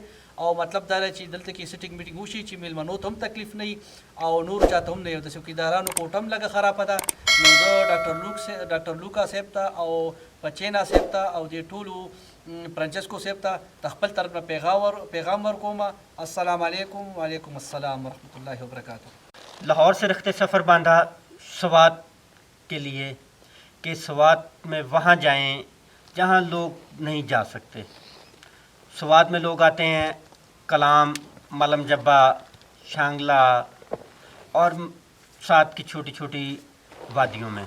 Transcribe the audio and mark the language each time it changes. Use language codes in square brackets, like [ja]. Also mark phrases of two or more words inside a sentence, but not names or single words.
[ps] او مطلب دا دی چې دلته کې سیټینګ میټینګ وشي چې میلمنو ته هم تکلیف نه وي او نور چاته هم نه وي. د څوکیدارانو کوټه هم لږه خرابه ده. نو زه ډاکټر لوکا صاحب ته او پچینا صاحب ته او دې ټولو فرانچسکو صاحب ته د خپل طرف نه پیغام ورکوم. [ar] السلام علیکم. وعلیکم السلام ورحمۃ اللہ وبرکاتہ. [ur] لاہور سے رخت سفر باندھا سوات کے لیے کہ سوات میں وہاں جائیں جہاں لوگ نہیں جا سکتے. سوات میں لوگ آتے ہیں کلام، ملم جبہ، شانگلہ اور ساتھ کی چھوٹی چھوٹی وادیوں میں.